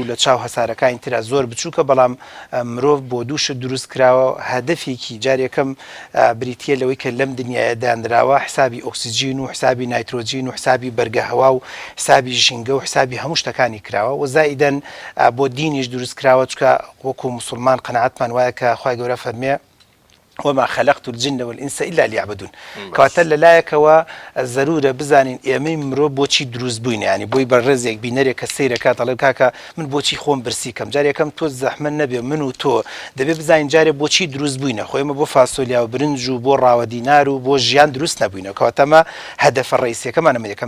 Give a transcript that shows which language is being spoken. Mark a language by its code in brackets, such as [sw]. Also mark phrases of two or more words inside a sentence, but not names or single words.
[ckb] لە چاو هەسارەکانی ترا زۆر بچووکە بەڵام مرۆڤ بۆ دووشت دروست کراوە هەدەفێکی جارێکەم بریتە لەوەی کە لەم دنیاە دانراوە حسابی ئۆکسیجین و حسابی نایترۆجین و حسابی بەرگە هەوا و حسابی ژینگە و حسابی هەموو شتەکانی کراوە و زائیدەن بۆ دینیش دروست کراوە چکە وەکو موسڵمان قەناعەتمان وایە کە خوای گەورە فەرمێ [ar] وما خلقت الجن والإنس إلا ليعبدون [ckb] کەواتە لەلایەکەوە زەرورە بزانین ئێمەی مرۆڤ بۆچی دروست بووین ینی بۆی بەڕێزێک بینەرێک کە سەیرەکات دەڵێ کاکە من بۆچی خۆم برسی کەم جارێکم تۆ زەحمە نەبێ من و تۆ دەبێ بزانین جارێ بۆچی دروست بووینە خۆ ئێمە بۆ فاسۆلیا و برنج و بۆ ڕاوە دینار و بۆ ژیان دروست نەبووینە کەواتەمە هەدەفە ڕئیسیەکەمانە یەکەم.